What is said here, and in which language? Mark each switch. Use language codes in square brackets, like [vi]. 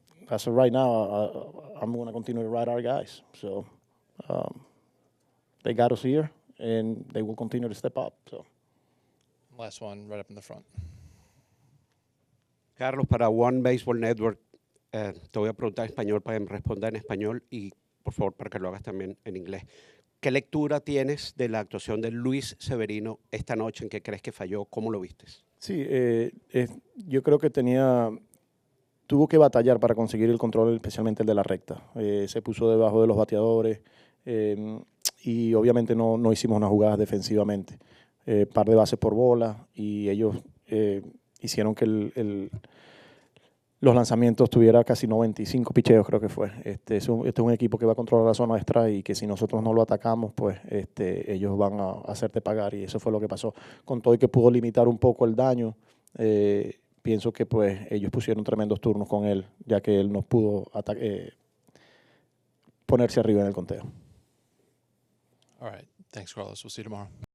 [en] As of right now, I'm going to continue to ride our guys. So they got us here, and they will continue to step up. So. Last one, right up in the front. [es] Carlos, para One Baseball Network, te voy a preguntar en español para que me responda en español y, por favor, para que lo hagas también en inglés. ¿Qué lectura tienes de la actuación de Luis Severino esta noche? ¿En qué crees que falló? ¿Cómo lo vistes? Sí, yo creo que tuvo que batallar para conseguir el control, especialmente el de la recta. Se puso debajo de los bateadores y obviamente no hicimos una jugada defensivamente. Par de bases por bola y ellos hicieron que los lanzamientos tuviera casi 95 picheos, creo que fue. Este es un equipo que va a controlar la zona extra y que si nosotros no lo atacamos, pues ellos van a hacerte pagar y eso fue lo que pasó. Con todo y que pudo limitar un poco el daño, pienso que pues ellos pusieron tremendos turnos con él, ya que él no pudo ponerse arriba en el conteo. [en] All right. Thanks, Carlos. We'll see you tomorrow.